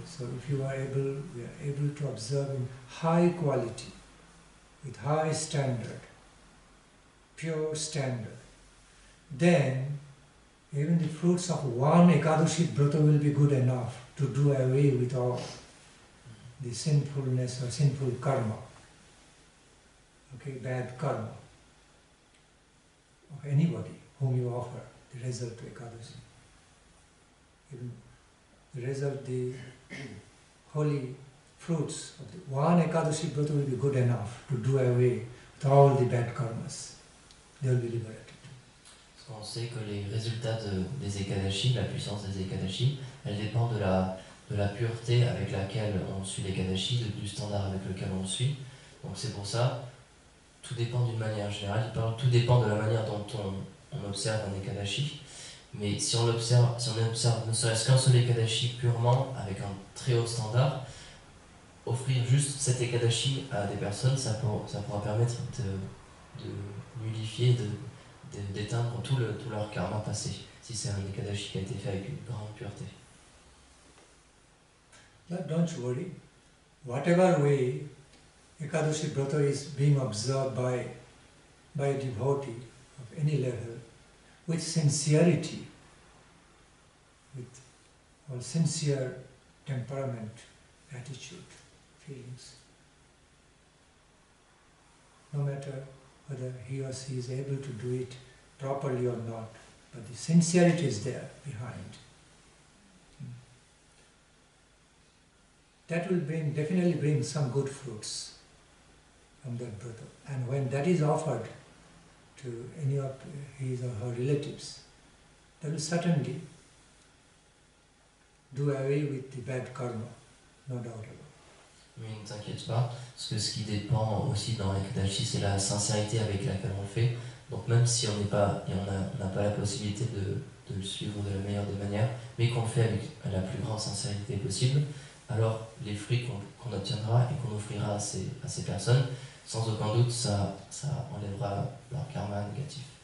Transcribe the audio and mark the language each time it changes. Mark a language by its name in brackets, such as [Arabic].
[English] So if we are able to observe in high quality, with high standard, pure standard, then even the fruits of one Ekadashi Brata will be good enough to do away with all the sinfulness or sinful karma, okay, bad karma of anybody whom you offer the result to Ekadashi. Even the result, the holy fruits of the one Ekadashi Brata will be good enough to do away with all the bad karmas. They will be liberated. [French] Parce qu'on sait que les résultats des Ekadashi, la puissance des Ekadashi, elle dépend de la pureté avec laquelle on suit l'Ekadashi, du standard avec lequel on le suit. Donc c'est pour ça, tout dépend d'une manière générale, tout dépend de la manière dont on observe un Ekadashi. Mais si on observe ne serait-ce qu'un seul Ekadashi purement, avec un très haut standard, offrir juste cet Ekadashi à des personnes, ça pourra permettre de nullifier, d'éteindre tout leur karma passé, si c'est un Ekadashi qui a été fait avec une grande pureté. [English] But don't worry, whatever way Ekadashi Brata is being observed by a devotee of any level, with sincerity, with all sincere temperament, attitude, feelings. No matter whether he or she is able to do it properly or not, but the sincerity is there behind. That will definitely bring some good fruits from that brother. And when that is offered to any of his or her relatives, that will certainly do away with the bad karma, no doubt about it. [French] Mais ne t'inquiète pas, parce que ce qui dépend aussi dans l'Ekadashi, c'est la sincérité avec laquelle on le fait. Donc même si on n'a pas la possibilité de le suivre de la meilleure des manières, mais qu'on le fait avec la plus grande sincérité possible, alors les fruits qu'on obtiendra et qu'on offrira à ces personnes, sans aucun doute, ça enlèvera leur karma négatif.